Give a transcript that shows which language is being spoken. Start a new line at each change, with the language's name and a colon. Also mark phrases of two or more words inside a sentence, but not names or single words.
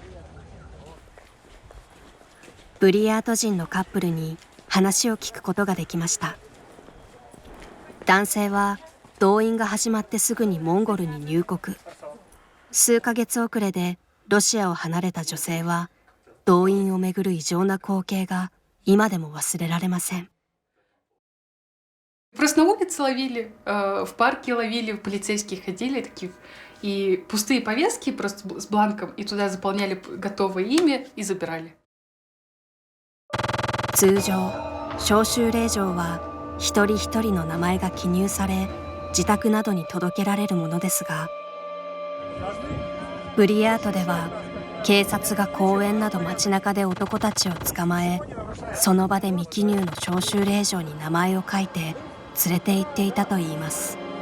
Japanese: ブリヤート人のカップルに話を聞くことができました。男性は動員が始まってすぐにモンゴルに入国。数ヶ月遅れでロシアを離れた女性は、動員をめぐる異常な光景が今でも忘れられません。
Russian: Просто на улице ловили, в парке ловили, полицейские ходили таких, и пустые повестки просто с бланком, и туда заполняли готовое имя и забирали.
Japanese: 通常、招集令状は一人一人の名前が記入され、自宅などに届けられるものですが、ブリヤートでは警察が公園など街中で男たちを捕まえ、その場で未記入の招集令状に名前を書いて連れて行っていたといいます。